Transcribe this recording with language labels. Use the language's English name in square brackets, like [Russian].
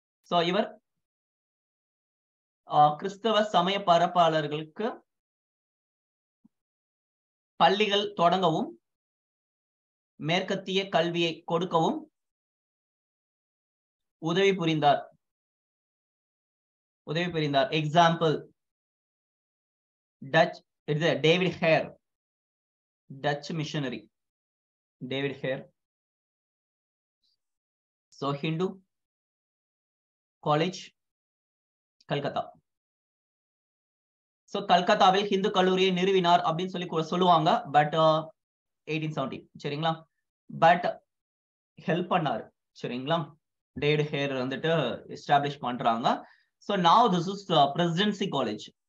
[Tamil] So இவர் கிறிஸ்தவ சமய பரப்பாளர்களுக்கு பள்ளிகள் தொடங்கவும் மேற்கத்திய கல்வியை கொடுக்கவும் உதவி புரிந்தார். Example touch, David hair, touch missionary, David hair. [English] So Hindu College, Calcutta. [Tamil] So கல்கத்தாவில் ஹிந்து கல்லூரியை நிறுவினார் அப்படின்னு சொல்லி சொல்லுவாங்க. பட் 1870 சரிங்களா. பட் ஹெல்ப் பண்ணாரு சரிங்களா. டேவிட் ஹேர் வந்துட்டு எஸ்டாப்ளிஷ் பண்றாங்க. [English] So now this is Presidency College.